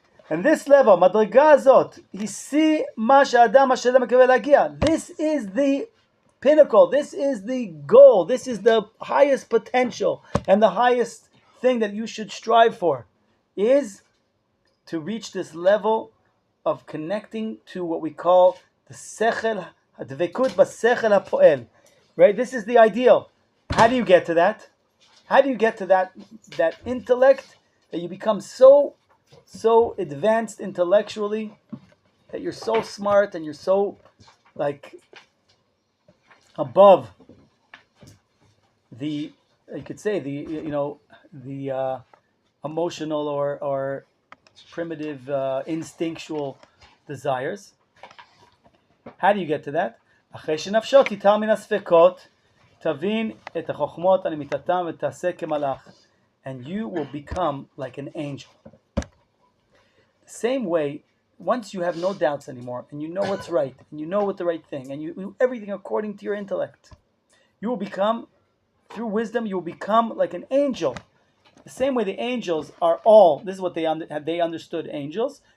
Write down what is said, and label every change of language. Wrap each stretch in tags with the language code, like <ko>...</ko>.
<en>And this level,</en> <he>מדרגה הזאת, השיא מה שהאדם השלם מקווה להגיע.</he> <en>This is the pinnacle, this is the goal, this is the highest potential and the highest thing that you should strive for, is to reach this level of connecting to what we call the sechel,</en> <he>הדבקות בשכל הפועל.</he> <en>Right? This is the ideal. How do you get to that? How do you get to that intellect that you become so advanced intellectually, that you're so smart and you're so like above the, you could say, the emotional or primitive instinctual desires? How do you get to that?</en> <he>אחרי שנפשו תיטל מן הספקות, תבין את החוכמות על אמיתתם ותעשה כמלאך,</he> <en>and you will become like an angel. The same way, once you have no doubts anymore, and you know what's right, and you know what the right thing, and you do everything according to your intellect, you will become, through wisdom, you will become like an angel. The same way the angels are all, this is what they understood angels.</en>